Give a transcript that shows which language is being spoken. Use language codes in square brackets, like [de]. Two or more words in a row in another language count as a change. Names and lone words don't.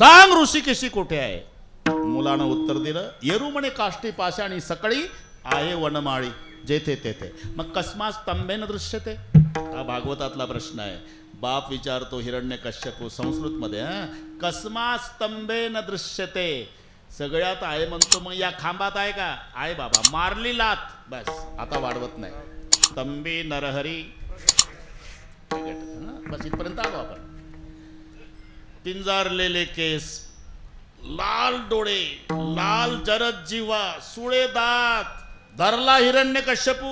[mr] मग ऋषिकेशी कोठे आहे? मुलानं उत्तर दिलं, येरू म्हणे काष्टी पाषाणी सकळी आहे वनमाळी जेथे तेथे. [sa] मग कस्मात स्तंभेन दृश्यते? [mr] हा भागवतातला प्रश्न आहे. बाप विचारतो हिरण्यकश्यपू संस्कृतमध्ये, [sa] कस्मात स्तंभेन दृश्यते? [mr] सगळ्यात आहे म्हणतो, मग या खांबात आहे का? आहे बाबा, मारली लात, बस आता वाढवत नाही. स्तंभी नरहरी, बस इथपर्यंत आलो आपण. पिंजारलेले केस, लाल डोळे, लाल जरद जीवा, सुळे दात, धरला हिरण्यकश्यपू.